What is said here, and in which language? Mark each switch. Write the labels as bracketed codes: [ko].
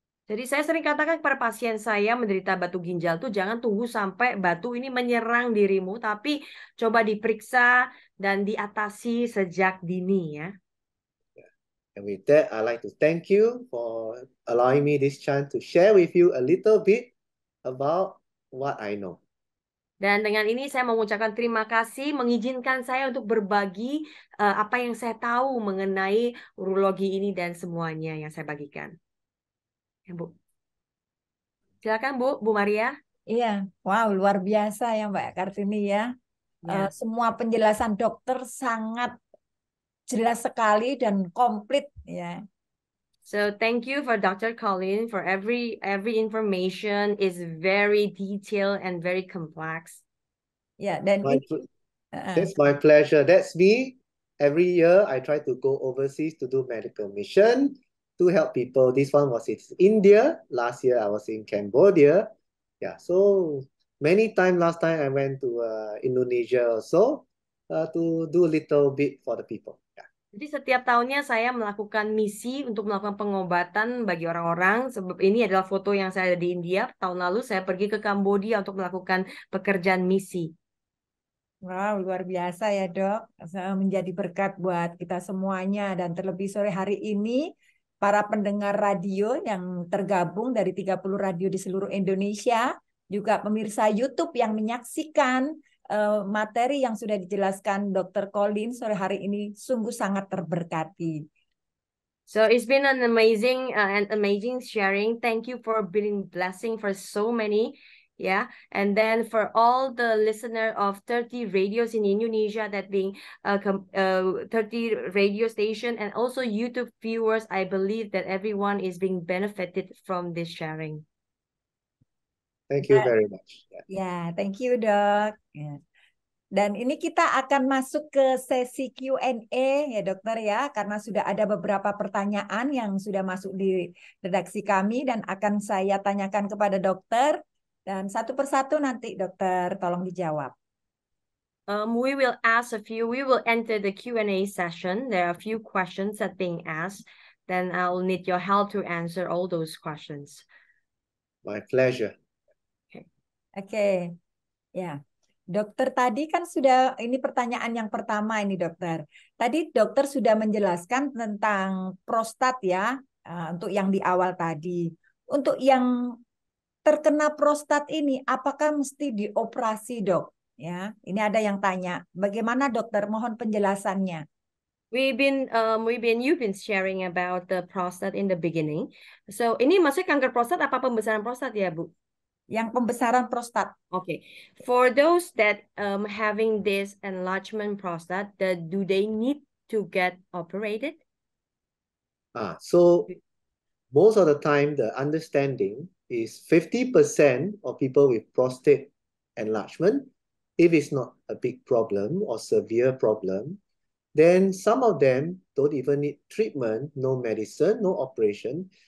[id] Jadi saya sering katakan kepada pasien saya menderita batu ginjal tuh jangan tunggu sampai batu ini menyerang dirimu, tapi coba diperiksa dan diatasi sejak dini ya. [en] And with that, I'd like to thank you for allowing me this chance to share with you a little bit about what I know. [id] Dan dengan ini saya mengucapkan terima kasih, mengizinkan saya untuk berbagi apa yang saya tahu mengenai urologi ini dan semuanya yang saya bagikan. Ya, Bu. Silakan Bu Maria. Iya, wow, luar biasa ya Mbak Kartini ya. Ya. Semua penjelasan dokter sangat jelas sekali dan komplit ya. [en] So thank you for Dr. Colleen for every information is very detailed and very complex. [id] Ya, dan [en] That's my pleasure. That's me. Every year I try to go overseas to do medical mission to help people. This one was in India. Last year I was in Cambodia. Yeah, so many times last time I went to Indonesia also to do a little bit for the people. Yeah. [id] Jadi setiap tahunnya saya melakukan misi untuk melakukan pengobatan bagi orang-orang. Sebab ini adalah foto yang saya ada di India. Tahun lalu saya pergi ke Kambodia untuk melakukan pekerjaan misi. Wow, luar biasa ya Dok. Menjadi berkat buat kita semuanya. Dan terlebih sore hari ini, para pendengar radio yang tergabung dari 30 radio di seluruh Indonesia, juga pemirsa YouTube yang menyaksikan materi yang sudah dijelaskan Dr. Colleen sore hari ini sungguh sangat terberkati. [en] So it's been an amazing sharing. Thank you for being blessing for so many. Yeah, and then for all the listener of 30 radios in Indonesia that being 30 radio station and also YouTube viewers, I believe that everyone is being benefited from this sharing. Thank you very much. [id] Ya, [en] thank you [id] Dok. Ya. Dan ini kita akan masuk ke sesi Q&A ya dokter ya, karena sudah ada beberapa pertanyaan yang sudah masuk di redaksi kami dan akan saya tanyakan kepada dokter. Dan satu persatu nanti dokter tolong dijawab. [en] We will enter the Q&A session. There are a few questions that being asked. Then I'll need your help to answer all those questions. My pleasure. [id] Oke. Ya. Dokter tadi kan sudah, ini pertanyaan yang pertama ini dokter. Tadi dokter sudah menjelaskan tentang prostat ya, untuk yang di awal tadi. Untuk yang terkena prostat ini, apakah mesti dioperasi dok? Ya, ini ada yang tanya. Bagaimana dokter? Mohon penjelasannya. [en] You've been sharing about the prostate in the beginning. [id] So ini maksudnya kanker prostat apa pembesaran prostat ya Bu? Yang pembesaran prostat. [en] Okay, for those that having this enlargement prostate, do they need to get operated? So most of the time, the understanding is 50% of people with prostate enlargement, if it's not a big problem or severe problem, then some of them don't even need treatment, no medicine, no operation.